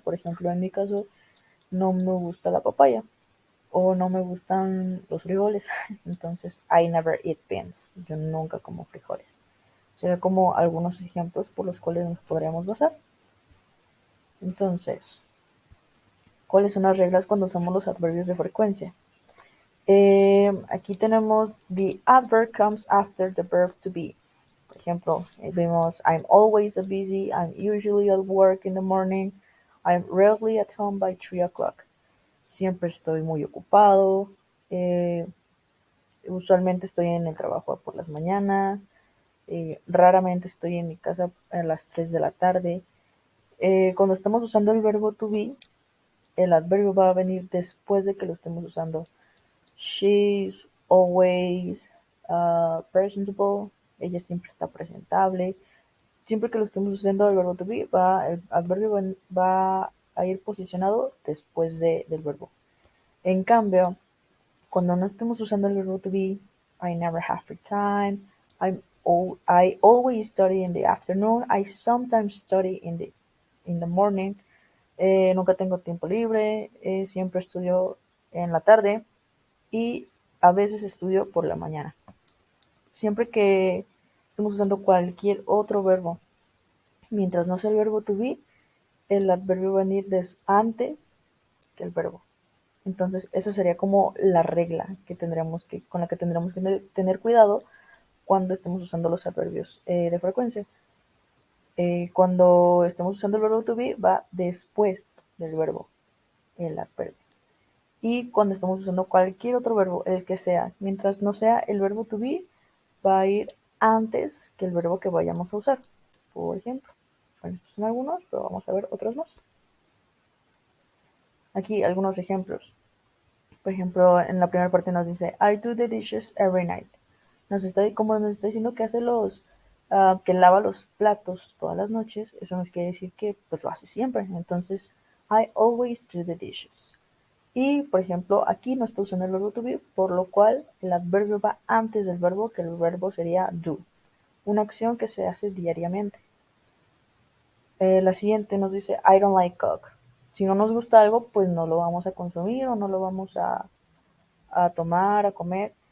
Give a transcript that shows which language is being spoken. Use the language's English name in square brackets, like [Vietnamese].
[Spanish] Por ejemplo, en mi caso no me gusta la papaya o no me gustan los frijoles, entonces [English] I never eat beans, [Spanish] yo nunca como frijoles. Será como algunos ejemplos por los cuales nos podríamos basar. Entonces, ¿cuáles son las reglas cuando usamos los adverbios de frecuencia? Aquí tenemos [English] the adverb comes after the verb to be. [Spanish] Por ejemplo, vemos [English] I'm always busy, I'm usually at work in the morning, I'm rarely at home by 3 o'clock. [Spanish] Siempre estoy muy ocupado, eh, usualmente estoy en el trabajo por las mañanas, raramente estoy en mi casa a las 3 de la tarde. Cuando estamos usando el verbo to be, el adverbio va a venir después de que lo estemos usando. [English] She's always presentable. [Spanish] Ella siempre está presentable. Siempre que lo estemos usando el verbo to be, el adverbio va a ir posicionado después del verbo. En cambio, cuando no estemos usando el verbo to be, [English] I never have free time. I always study in the afternoon. I sometimes study in the morning. [Spanish] Nunca tengo tiempo libre. Siempre estudio en la tarde y a veces estudio por la mañana. Siempre que estemos usando cualquier otro verbo, mientras no sea el verbo to be, el adverbio va a venir antes que el verbo. Entonces, esa sería como la regla con la que tendremos que tener cuidado cuando estemos usando los adverbios de frecuencia. Cuando estemos usando el verbo to be, va después del verbo, el adverbio. Y cuando estamos usando cualquier otro verbo, el que sea, mientras no sea el verbo to be, va a ir antes que el verbo que vayamos a usar. Por ejemplo, bueno, estos son algunos, pero vamos a ver otros más. Aquí algunos ejemplos. Por ejemplo, en la primera parte nos dice, [English] I do the dishes every night. [Spanish] Como nos está diciendo que hace que lava los platos todas las noches, eso nos quiere decir que pues lo hace siempre. [English] Entonces, I always do the dishes. [Spanish] Y, por ejemplo, aquí no está usando el verbo to be, por lo cual el adverbio va antes del verbo, que el verbo sería do. Una acción que se hace diariamente. La siguiente nos dice, [English] I don't like Coke. [Spanish] Si no nos gusta algo, pues no lo vamos a consumir o no lo vamos a tomar, a comer.